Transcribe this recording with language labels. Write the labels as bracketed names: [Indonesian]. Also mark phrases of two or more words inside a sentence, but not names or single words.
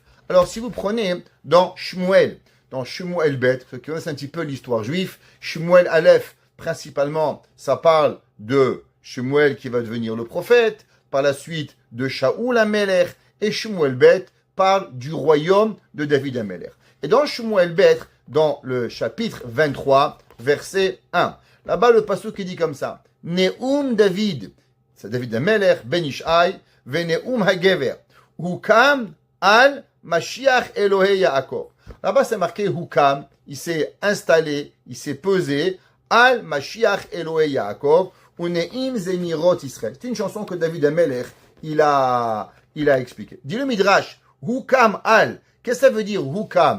[French] Alors si vous prenez dans Shmuel Bet, ce qui connaissent un petit peu l'histoire juive, Shmuel Aleph, principalement, ça parle de Shmuel qui va devenir le prophète, par la suite de Shaoul Amelech, et Shmuel Bet parle du royaume de David Amelech. Et dans Shmuel Bet, dans le chapitre 23, verset 1, là-bas le pasuk qui dit comme ça, [Hebrew] נאם דוד, [French] c'est David Amelech, Ben Ishai, [Hebrew] ונאם הגבר הקם על משיח אלהי יעקב. [French] Là-bas, c'est marqué Hukam, il s'est installé, il s'est pesé, [Hebrew] על משיח אלהי יעקב, ונעים זמרות ישראל. [French] C'est une chanson que David Amelech, il a expliqué. Dit le Midrash, [Hebrew] הקם על. [French] Qu'est-ce que ça veut dire Hukam?